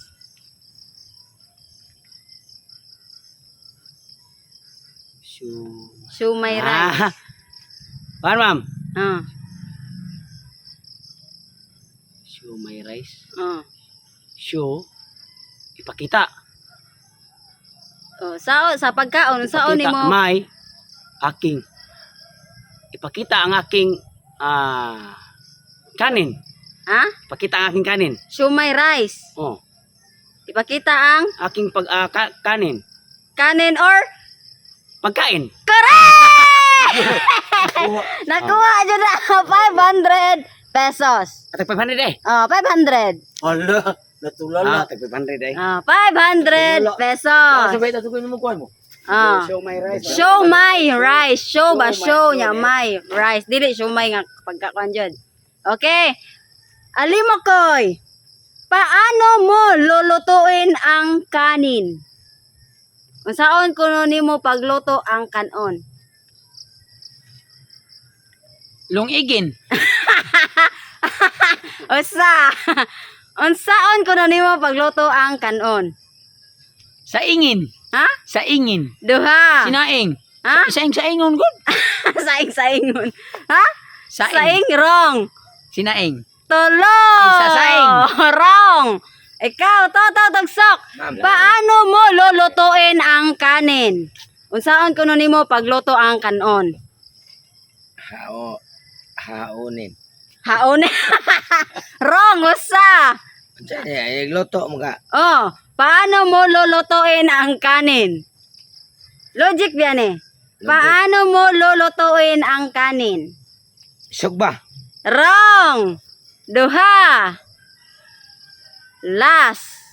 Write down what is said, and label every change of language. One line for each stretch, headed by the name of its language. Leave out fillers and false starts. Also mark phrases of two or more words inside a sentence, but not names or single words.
English: Shumay rice. Pan ma'am. Ah. Shumay rice. Oh.
Filipino: Ipakita.
Cebuano: Oh, sa pagkaon, unsaon
Filipino: Ipakita
Cebuano: nimo?
Filipino: may aking ipakita ang aking kanin. Ha? Ipakita ang aking kanin.
English: Shumay rice. Oh,
Filipino: Ipakita ang aking kanin. kanin or Pagkain.
Cebuano: correct! Nakuha dyan na 500 pesos. Atag 500 eh. Oh, 500. Hala, natulala. Atag 500 eh. 500 pesos. Sabay tatukoy mo kuan mo. Ah.
English: Show my rice. Show my rice. Show ba? Show my
Cebuano: niya my rice. Dili
English: show my
Cebuano: nga pagkakuan dyan. Okay. Alimokoy.
Filipino: Paano mo lulutuin ang kanin?
Cebuano: Unsaon kuno nimo pagluto ang kanon? Lungigin. Unsaon kuno nimo pagluto ang kanon? Sa ingin. Ha? Sa ingin. Duha.
Filipino: Sinaing. Ha?
Cebuano: Saing-saingon good. Saing-saingon. Ha? Saing. Saing wrong.
Filipino: Sinaing.
Cebuano: Tulo.
Filipino: Isasaing.
Cebuano: Wrong. Ikaw, Toto Tugsok.
Filipino: Paano mo lulutuin ang kanin?
Cebuano: Unsaon kuno nimo pagluto ang kanon? Haonin. Haon. Wrong, usa. Ay luto mo ka.
Filipino: Oh, paano mo lulutuin ang kanin? Logic yan eh. Paano mo lulutuin ang kanin?
Cebuano: Sugba. Wrong. Duha. Last.